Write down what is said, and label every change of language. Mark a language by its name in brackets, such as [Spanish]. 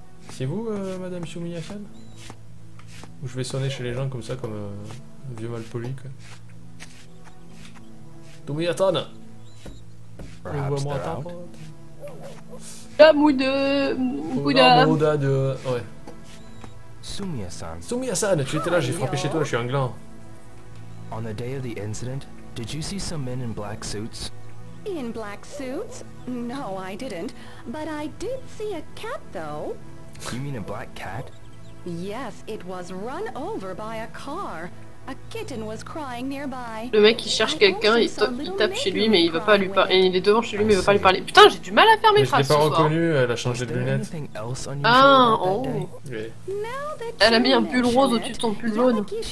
[French] C'est vous, madame Sumiya-san? Ou je vais sonner chez les gens comme ça, comme un vieux malpoli, quoi. Sumiya-san! [English] Perhaps [French] Ouvre-moi [English] they're [French] ta [English] out. [French] porte. Mouda de... Ouais. Sumiya-san. Sumiya-san, tu étais là, j'ai frappé chez toi, je suis un gland. [English] On the day of the incident, did you see some men in black suits? In black suits? No, I didn't. But I did see a cat, though. You mean a black cat? Yes, it was run over by a car. A kitten was crying nearby. [French] Le mec il cherche quelqu'un, il tape chez lui mais il veut pas lui parler. Il est devant chez lui mais il veut pas lui parler. Putain, j'ai du mal à faire mes phrases. Je l'ai pas reconnu, elle a changé de lunettes. Ah, oh. Oui. Elle a mis un pull rose au-dessus de son pull jaune.